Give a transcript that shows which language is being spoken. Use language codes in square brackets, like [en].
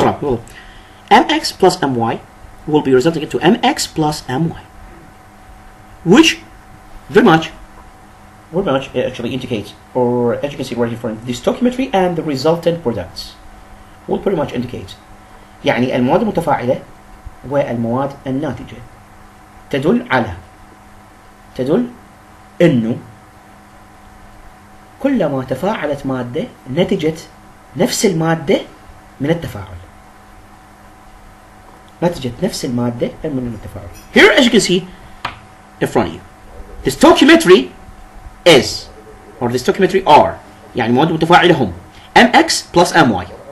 [en] MX plus MY will be resulting into MX plus MY, which very much actually indicates, or as you can see right here for the stoichiometry and the resultant products will pretty much indicate. [ar] يعني المواد المتفاعلة والمواد الناتجة تدل انه كلما تفاعلت مادة نتجت نفس المادة من التفاعل. نتجت نفس المادة من التفاعل. [en] Here, as you can see in front of you, the stoichiometry is, or the stoichiometry are, [ar] يعني مواد متفاعلة هم [en] MX plus MY.